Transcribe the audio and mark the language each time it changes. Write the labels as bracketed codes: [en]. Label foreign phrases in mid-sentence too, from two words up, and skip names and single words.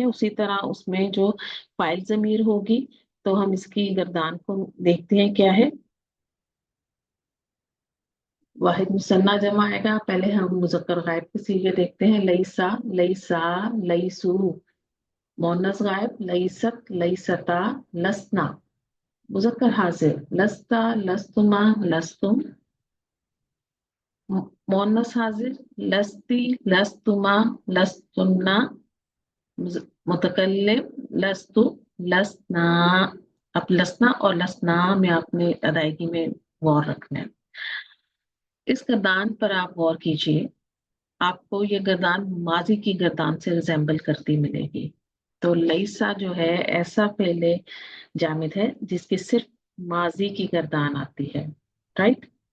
[ur] اسی طرح اس میں جو فاعل ضمیر ہوگی تو ہم اس کی گردان کو دیکھتے ہیں کیا ہے. واحد مثنیٰ جمع آئے گا. پہلے ہم مذکر غائب کے صیغے دیکھتے ہیں. [ar] لیسا لیسا لیسو. مؤنث غائب لیست لیستا لسنا. مذکر حاضر لستا لستما لستم. مؤنث حاضر، لستِ، لستما، لستنّ، متکلم، لستُ، لسنا. [ur] اب لسنا اور لسنا میں آپ نے ادائیگی میں غور رکھنا ہے. اس گردان پر آپ غور کیجیے، آپ کو یہ گردان ماضی کی گردان سے ریزمبل کرتی ملے گی. تو لیس جو ہے ایسا فعل جامد ہے جس کی صرف ماضی کی گردان آتی ہے، رائٹ.